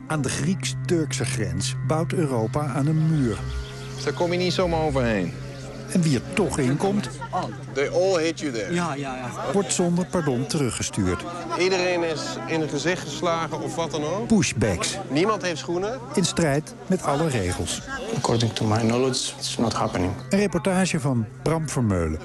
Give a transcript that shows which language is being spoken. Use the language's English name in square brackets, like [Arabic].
[Dutch] Aan de Grieks-Turkse grens bouwt Europa aan een muur. Daar kom je niet zomaar overheen. En wie er toch in komt, [English] they all hate you there. [Dutch] Ja. Wordt zonder pardon teruggestuurd. Iedereen is in het gezicht geslagen of wat dan ook. Pushbacks. Niemand heeft schoenen. In strijd met alle regels. [English] According to my knowledge, it's not happening. [Dutch] Een reportage van Bram Vermeulen.